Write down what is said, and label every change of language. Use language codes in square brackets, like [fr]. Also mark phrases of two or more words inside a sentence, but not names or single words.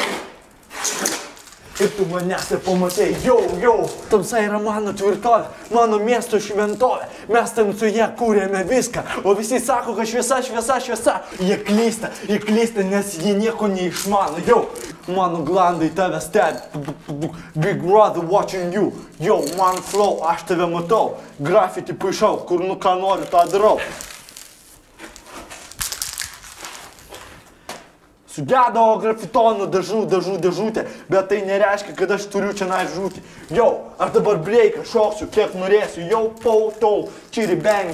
[lt] Ir tu manęs ir pamatei, jau. Tamsa yra mano tvirtovė, mano miesto šventovė. Mes tamsoje kūrėme viską, o visi sako, kad šviesa. Jie klysta, nes jie nieko neišmano. Jau, mano glandai tave stebi. [en] Big brother watching you. [lt] Jau, man flow, aš tave matau. Grafiti paišau, kur ką noriu, tą darau. Sugedo grafitonų dažų dėžutė, bet tai nereiškia, kad aš turiu čia žūti. Jau, aš dabar breiką šoksiu, kiek norėsiu, jau, pau, čiri, bang.